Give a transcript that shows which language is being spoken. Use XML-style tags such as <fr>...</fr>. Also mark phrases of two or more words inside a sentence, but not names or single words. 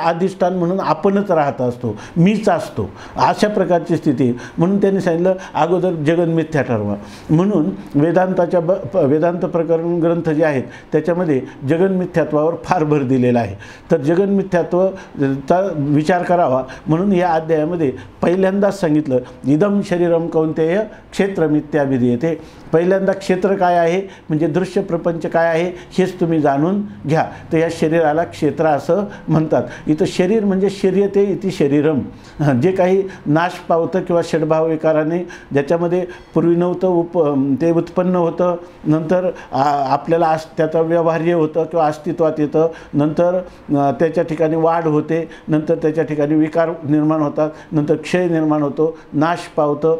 <mr>अधिष्ठान म्हणून आपणच राहत असतो, मीच असतो, अशा प्रकारची स्थिती. म्हणून त्यांनी सांगितलं अगोदर जगन मिथ्या ठरवा. म्हणून वेदांत प्रकरण ग्रंथ जे आहेत त्याच्यामध्ये जगन मिथ्यात्वावर फार भर दिलेला आहे. तर जगन मिथ्यात्वाचा विचार करावा म्हणून या अध्यायामध्ये पहिल्यांदाच सांगितलं</mr> <sa>इदम शरीरम कौंतेय क्षेत्र</sa> <mr>मिथ्या येते. पहिल्यांदा क्षेत्र काय आहे म्हणजे दृश्य प्रपंच काय आहे हेच तुम्ही जाणून घ्या. तर या शरीराला क्षेत्र असं म्हणतात. इथं शरीर म्हणजे</mr> <sa>शर्यते इति शरीरम,</sa> <mr>जे काही नाश पावतं किंवा षडभाव विकाराने ज्याच्यामध्ये पूर्वी नव्हतं ते उत्पन्न होतं, नंतर आपल्याला त्याचं व्यवहार्य होतं किंवा अस्तित्वात येतं, नंतर त्याच्या ठिकाणी वाढ होते, नंतर त्याच्या ठिकाणी विकार निर्माण होतात, नंतर क्षय निर्माण होतो, नाश पावतं.</mr>